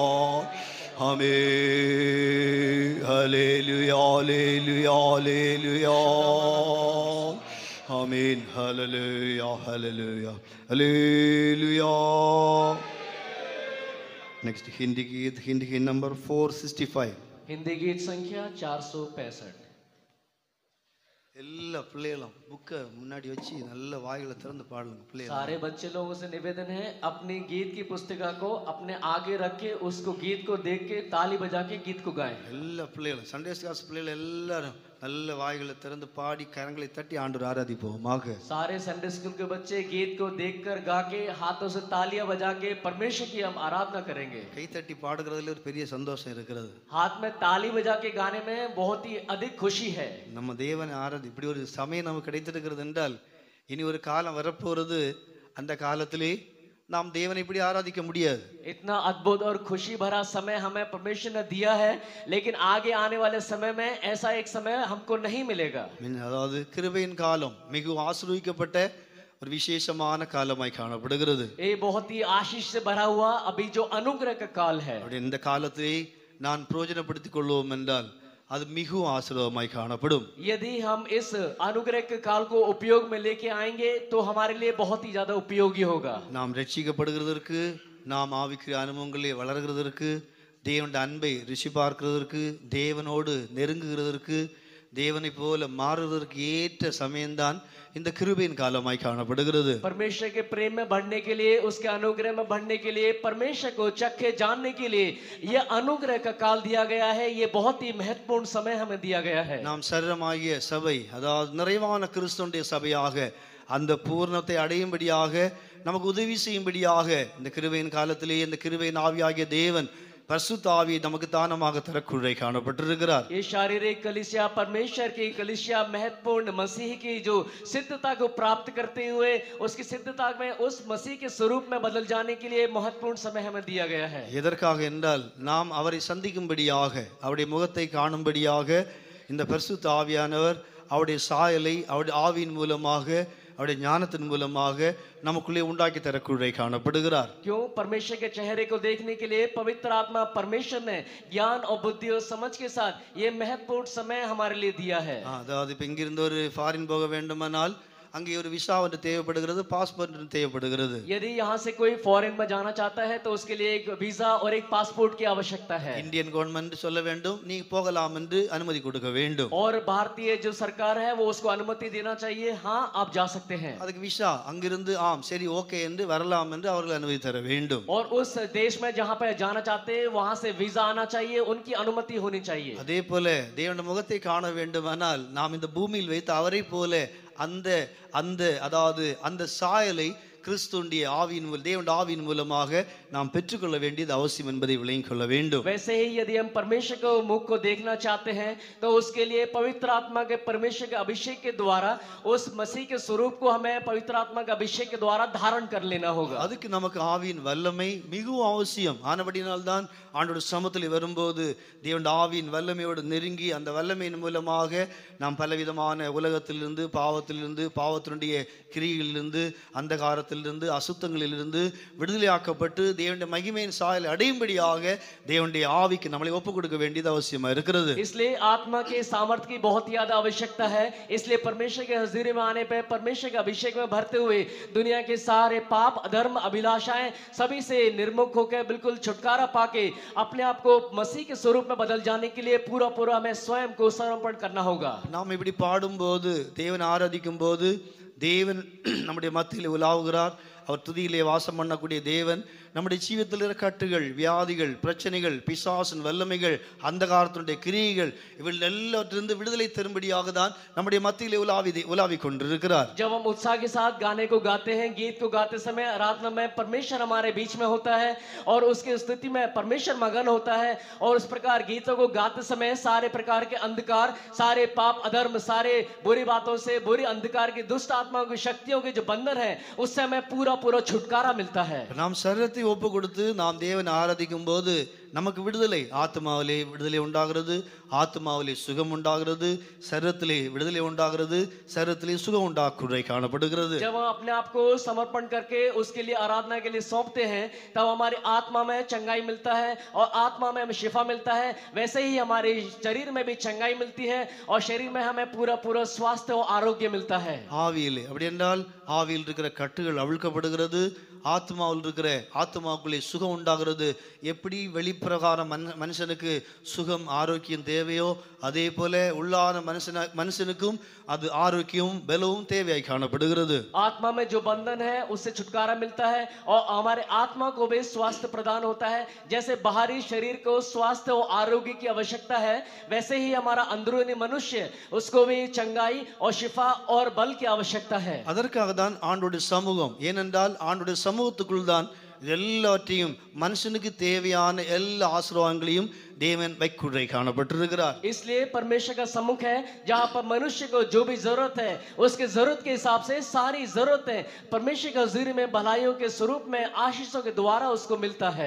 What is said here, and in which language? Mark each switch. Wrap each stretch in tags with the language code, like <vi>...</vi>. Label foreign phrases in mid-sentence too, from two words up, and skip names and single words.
<en>Amen. Hallelujah, hallelujah, hallelujah. Amen. Hallelujah, hallelujah, hallelujah. Next Hindi Git number 465.</en> <hi>हिंदी गीत संख्या 465.</hi> <ta>எல்லா பிள்ளைகளும் புக்கை முன்னாடி வச்சு நல்ல வாய்களை திறந்து பாடுங்க பிள்ளைகள்.</ta> <hi>सारे बच्चे लोगों से निवेदन है अपनी गीत की पुस्तिका को अपने आगे रख के उसको गीत को देख के ताली बजा के गीत को गाएं.</hi> <ta>எல்லா பிள்ளைகளும்</ta> <en>Sunday class</en> <ta>பிள்ளைகள் எல்லாரும் நல்ல வாய்களை திறந்து பாடி கரங்களை தட்டி ஆண்டவரை ஆராதிப்போமாக.</ta> <hi>सारे</hi> <en>Sunday school</en> <hi>के बच्चे गीत को देखकर गा के हाथों से तालियां बजा के परमेश्वर की हम आराधना करेंगे.</hi> <ta>கை தட்டி பாடுகிறதுல ஒரு பெரிய சந்தோஷம் இருக்கிறது.</ta> <hi>हाथ में ताली बजा के गाने में बहुत ही अधिक खुशी है.</hi> <ta>நம்ம தேவனை இப்படி ஒரு சமயம் நமக்கு கிடைத்திருக்கிறது என்றால் இனி ஒரு காலம் வரப்போறது, அந்த காலத்திலே நாம் தேவனை இப்படி ஆராதிக்க முடியாது.</ta> <hi>इतना अद्भुत और खुशी भरा समय हमें परमेश्वर ने दिया है, लेकिन आगे आने वाले समय में ऐसा एक समय हमको नहीं मिलेगा.</hi> <ta>அதாவது கிருபையின் காலம் மிகவும் ஆசீர்வதிக்கப்பட்ட ஒரு விசேஷமான காலமாய் காணப்படுகிறது.</ta> <hi>ये बहुत ही आशीष से भरा हुआ अभी जो अनुग्रह का काल है.</hi> <ta>இந்த காலத்தை நான் பிரயோஜனப்படுத்திக் கொள்வோம் என்றால் அது மிகவும் ஆசீர்வாதமாய் காணப்படும்.</ta> <hi>यदि हम इस अनुग्रह के काल को उपयोग में लेके आएंगे तो हमारे लिए बहुत ही ज्यादा उपयोगी होगा.</hi> <ta>நாம் ரட்சிக்கப்படுகிறதற்கு, நாம் ஆவிக்குரிய அனுபவங்களிலே வளர்கிறதற்கு, தேவனுடைய அன்பை ருசி பார்க்கிறதற்கு, தேவனோடு நெருங்குகிறதற்கு, தேவனை போல மாறுவதற்கு ஏற்ற சமயம்தான் இந்த கிருபையின் காலமாய் காணப்படுகிறது.</ta> <hi>परमेश्वर के प्रेम में बढ़ने के लिए, उसके अनुग्रह में बढ़ने के लिए, परमेश्वर को चखे जानने के लिए यह अनुग्रह का काल दिया गया है. ये बहुत ही महत्वपूर्ण समय हमें दिया गया है.</hi> <ta>நாம் சரீரமாகிய சபை, அதாவது நிறைவான கிறிஸ்துவுடைய சபையாக அந்த பூர்ணத்தை அடையும்படியாக நமக்கு உதவி செய்யும்படியாக இந்த கிருபையின் காலத்திலே இந்த கிருபையின் ஆவியாகிய தேவன் பரிசுத்த ஆவியை நமக்கு தானமாக தரக்குள்ளே காணப்பட்டிருக்கிறார்.</ta> <hi>ये शारीरिक कलीसिया परमेश्वर की कलीसिया महत्वपूर्ण मसीह की जो सिद्धता को प्राप्त करते हुए उसकी सिद्धता में उस मसीह के स्वरूप में बदल जाने के लिए महत्वपूर्ण समय हमें दिया गया है.</hi> <ta>எதற்காக என்றால் நாம் அவரை சந்திக்கும்படியாக, அவருடைய முகத்தை காணும்படியாக இந்த பரிசுத்த ஆவியானவர் அவருடைய சாயலை அவருடைய ஆவியின் மூலமாக, அவருடைய ஞானத்தின் மூலமாக நமக்குள்ளே உண்டாக்கி தரக்குள்ளே காணப்படுகிறார்.</ta> <hi>क्यों? परमेश्वर के चेहरे को देखने के लिए पवित्र आत्मा परमेश्वर ने ज्ञान और बुद्धि और समझ के साथ ये महत्वपूर्ण समय हमारे लिए दिया है.</hi> <ta>அதாவது இப்ப இங்கிருந்து ஒரு ஃபாரின் போக வேண்டுமானால் அங்கே ஒரு விசா ஒன்று தேவைப்படுகிறது, பாஸ்போர்ட் ஒன்று தேவைப்படுகிறது.</ta> <hi>यदि यहाँ से कोई फॉरेन में जाना चाहता है तो उसके लिए एक वीजा और एक पासपोर्ट की आवश्यकता है.</hi> <en>Indian government</en> <ta>சொல்ல வேண்டும், நீ போகலாம் என்று அனுமதி கொடுக்க வேண்டும்.</ta> <hi>और भारतीय जो सरकार है वो उसको अनुमति देना चाहिए, हाँ आप जा सकते हैं.</hi> <ta>அதுக்கு விசா அங்கிருந்து ஆம் சரி ஓகே என்று வரலாம் என்று அவர்கள் அனுமதி தர வேண்டும்.</ta> <hi>और उस देश में जहाँ पे जाना चाहते हैं वहां से वीजा आना चाहिए, उनकी अनुमति होनी चाहिए.</hi> <ta>அதே போல தேவனுடைய முகத்தை காண வேண்டுமானால் நாம் இந்த பூமியில் வைத்து அவரை போல அந்த சாயலை கிறிஸ்துவின் ஆவியின் மூலம், தேவனுடைய ஆவியின் மூலமாக நாம் பெற்றுக்கொள்ள வேண்டியது அவசியம் என்பதை விளங்கிக் கொள்ள வேண்டும்.</ta> <hi>वैसे ही यदि हम परमेश्वर को मुख को देखना चाहते हैं तो उसके लिए पवित्र आत्मा के परमेश्वर के अभिषेक के द्वारा उस मसीह के स्वरूप को हमें पवित्र आत्मा के अभिषेक के द्वारा धारण कर लेना होगा.</hi> <ta>அதுக்கு நமக்கு ஆவியின் வல்லமை மிகவும் அவசியம். ஆனபடினால்தான் ஆண்டவருடைய சமூகத்தில் வரும்போது தேவனுடைய ஆவியின் வல்லமையோடு நெருங்கி அந்த வல்லமையின் மூலமாக நாம் பலவிதமான உலகத்திலிருந்து, பாவத்தினுடைய கிரியைகளிலிருந்து, அந்தகாரத்திலிருந்து, அசுத்தங்களிலிருந்து விடுதலையாக்கப்பட்டு தேவனுடைய மகிமையின் சாயலை அடையும்படியாக தேவனுடைய ஆவிக்கு நம்மளை ஒப்புக் கொடுக்க வேண்டியது அவசியமா இருக்கிறது.</ta> <hi>इसलिए आत्मा के सामर्थ्य की बहुत ही ज्यादा आवश्यकता है. इसलिए परमेश्वर के हज़ूरी में आने पे, परमेश्वर के अभिषेक में भरते हुए दुनिया के सारे पाप, अधर्म, अभिलाषाएं सभी से निर्मुख होकर बिल्कुल छुटकारा पाके अपने आप को मसीह के स्वरूप में बदल जाने के लिए पूरा हमें स्वयं को समर्पण करना होगा.</hi> <ta>நாம் இப்படி பாடும்போது, தேவனை ஆராதிக்கும் போது தேவன் நம்முடைய மத்தியில் உலாவுகிறார். அவர் துதியிலே வாசம் பண்ணக்கூடிய தேவன் நம்முடைய ஜீவிதத்தில் இருக்கிற கட்டுகள், வியாதிகள், பிரச்சனைகள், பிசாசின் வல்லமைகள், அந்தகாரத்தினுடைய கிரியைகள் இவள் எல்லாவற்றிலிருந்து விடுதலை தரும்படியாக தான் நம்முடைய மத்தியிலே உலாவி கொண்டிருக்கிறார்.</ta> <hi>जब हम उत्साह के साथ गाने को गाते हैं, गीत को गाते समय आराधना में परमेश्वर हमारे बीच में होता है और उसकी स्थिति में परमेश्वर मगन होता है और उस प्रकार गीतों को गाते समय सारे प्रकार के अंधकार, सारे पाप, अधर्म, सारे बुरी बातों से, बुरी अंधकार की दुष्ट आत्माओं की शक्तियों के जो बंधन है उससे हमें पूरा छुटकारा मिलता है.</hi> <ta>நாம் சரீரத்தை ஒப்பு கொடுத்து நாம் தேவனை ஆராதிக்கும் போது நமக்கு விடுதலை, ஆத்மாவிலே விடுதலை உண்டாகிறது, ஆத்மாவிலே சுகம் உண்டாகிறது, சரீரத்திலே விடுதலை உண்டாகிறது, சரீரத்திலே சுகம் உண்டாக்குறை காணப்படுகிறது.</ta> <hi>जब हम अपने आप को समर्पण करके उसके लिए आराधना के लिए सौंपते हैं तब हमारी आत्मा में चंगाई मिलता है और आत्मा में हमें शिफा मिलता है। वैसे ही हमारे शरीर में भी चंगाई मिलती है और शरीर में हमें पूरा पूरा स्वास्थ्य और आरोग्य मिलता है।</hi> <ta>ஆவியிலே அப்படி என்றால் ஆவியில் இருக்கிற கட்டுகள் அவிழ்க்கப்படுகிறது, ஆத்மாவில் இருக்கிற ஆத்மாவுக்குள்ளே சுகம் உண்டாகிறது. எப்படி வெளிப்பிரகாரம் மனுஷனுக்கு சுகம் ஆரோக்கியம் தேவையோ அதே போல உள்ளான மனுஷனுக்கும் அது ஆரோக்கியமும் பலவும் தேவையாய் காணப்படுகிறது.</ta> <hi>आत्मा में जो बंधन है उससे छुटकारा मिलता है और हमारे आत्मा को भी स्वास्थ्य प्रदान होता है। जैसे बाहरी शरीर को स्वास्थ्य और आरोग्य की आवश्यकता है वैसे ही हमारा अंदरूनी मनुष्य उसको भी चंगाई और शिफा और बल की आवश्यकता है।</hi> <ta>அதற்காக தான் ஆண்டவருடைய சமூகம், ஏனென்றால் ஆண்டவருடைய சமூகத்துக்குள் தான் எல்லாவற்றையும் மனுஷனுக்கு தேவையான எல்லா ஆசீர்வாதங்களையும் தேவன் வைக்குறை காணப்பட்டிருக்கிறார்.</ta> <hi>इसलिए परमेश्वर का सम्मुख है जहाँ पर मनुष्य को जो भी जरूरत है उसके जरूरत के हिसाब से सारी जरूरतें परमेश्वर के हुजूरी में भलाइयों के स्वरूप में आशीषों के द्वारा उसको मिलता है।</hi>